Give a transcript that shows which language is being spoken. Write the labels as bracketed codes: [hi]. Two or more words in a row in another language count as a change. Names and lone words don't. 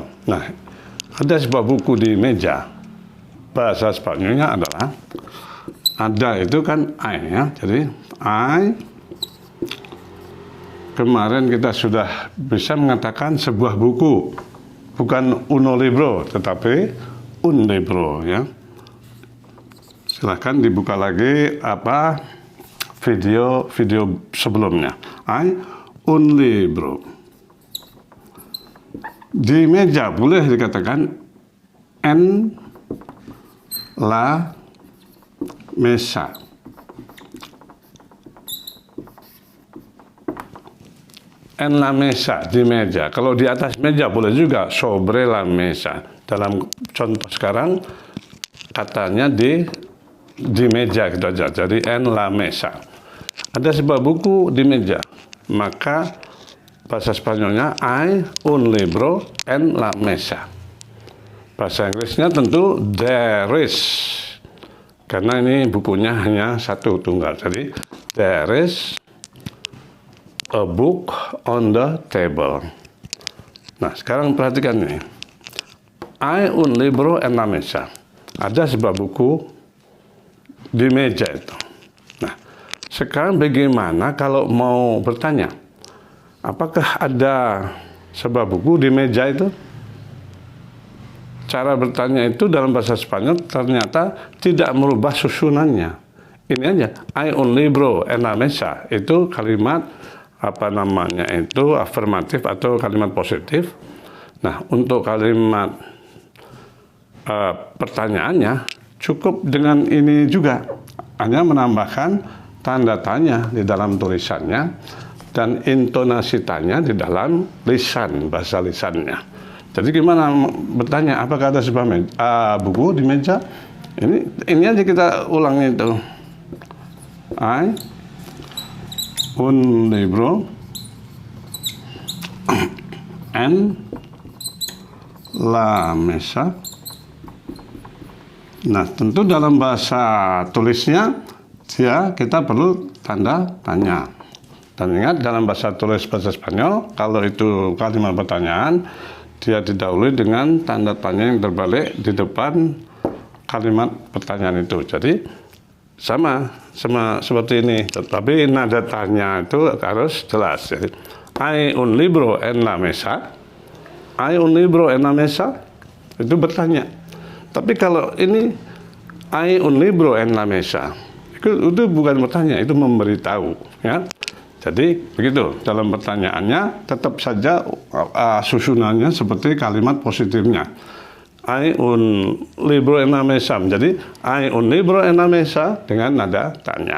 [id] Nah, ada sebuah buku di meja. Bahasa Spanyolnya adalah ada itu kan I, ya. Jadi I, kemarin kita sudah bisa mengatakan sebuah buku, bukan [es] uno libro, [id] tetapi [es] un libro, [id] ya. Silahkan dibuka lagi video sebelumnya. I, [es] un libro. [id] Di meja boleh dikatakan [es] en la mesa. En la mesa, [id] di meja. Kalau di atas meja boleh juga [es] sobre la mesa. [id] Dalam contoh sekarang katanya di meja gitu aja. Jadi [es] en la mesa. [id] Ada sebuah buku di meja. Maka bahasa Spanyolnya [es] hay un libro en la mesa. [id] Bahasa Inggrisnya tentu [en] there is. [id] Karena ini bukunya hanya satu tunggal. Jadi [en] there is a book on the table. [id] Nah, sekarang perhatikan ini. [es] Hay un libro en la mesa. [id] Ada sebuah buku di meja itu. Nah, sekarang bagaimana kalau mau bertanya? Apakah ada sebuah buku di meja itu? Cara bertanya itu dalam bahasa Spanyol ternyata tidak merubah susunannya. Ini aja, [es] hay un libro en la mesa. [id] Itu kalimat itu afirmatif atau kalimat positif. Nah, untuk kalimat pertanyaannya cukup dengan ini juga, hanya menambahkan tanda tanya di dalam tulisannya dan intonasi tanya di dalam lisan, bahasa lisannya. Jadi gimana bertanya, apakah ada sebuah buku di meja? Ini aja kita ulangi itu. [es] Hay un libro en la mesa. [id] Nah, tentu dalam bahasa tulisnya kita perlu tanda tanya. Dan ingat, dalam bahasa tulis bahasa Spanyol, kalau itu kalimat pertanyaan, dia didahului dengan tanda tanya yang terbalik di depan kalimat pertanyaan itu. Jadi sama seperti ini, tetapi nada tanya itu harus jelas. [es] Jadi Hai un libro en la mesa. Hai un libro en la mesa. [id] Itu bertanya. Tapi kalau ini [es] hai un libro en la mesa, [id] itu bukan bertanya, itu memberitahu, ya. Jadi begitu dalam pertanyaannya tetap saja susunannya seperti kalimat positifnya. [es] Hay un libro en la mesa. Jadi hay un libro en la mesa [id] dengan nada tanya.